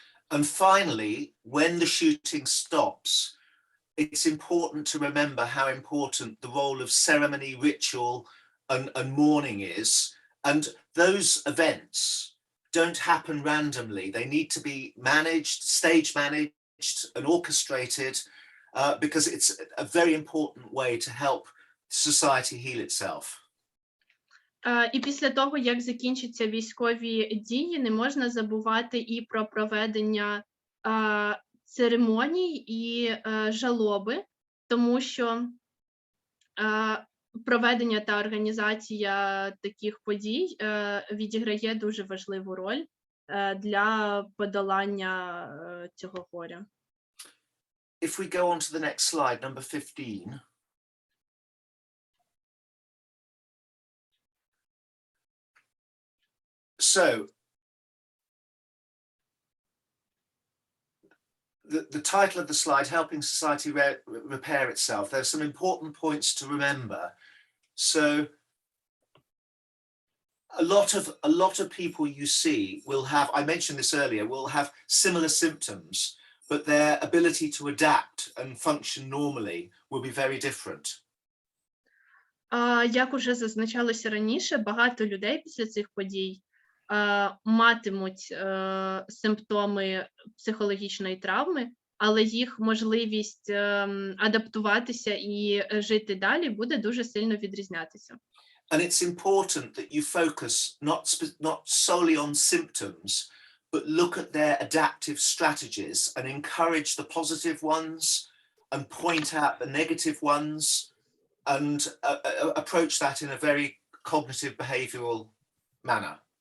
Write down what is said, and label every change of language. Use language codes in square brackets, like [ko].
[en] And finally, when the shooting stops, it's important to remember how important the role of ceremony, ritual, and mourning is. And those events don't happen randomly. They need to be managed, stage managed, and orchestrated because it's a very important way to help society heal itself. [uk] І після того, як закінчаться військові дії, не можна забувати і про проведення церемоній і жалоби, тому що проведення та організація таких подій відіграє дуже важливу роль для подолання цього горя. [en] If we go on to the next slide, number 15. So, the title of the slide, Helping Society Repair Itself, there's some important points to remember. So, a lot of people you see will have, I mentioned this earlier, will have similar symptoms, but their ability to adapt and function normally will be very different. [uk] Як уже зазначалося раніше, багато людей після цих подій матимуть симптоми психологічної травми, але їх можливість адаптуватися і жити далі буде дуже сильно відрізнятися. [en] And it's important that you focus not solely on symptoms, but look at their adaptive strategies and encourage the positive ones and point out the negative ones and approach that in a very cognitive behavioral manner.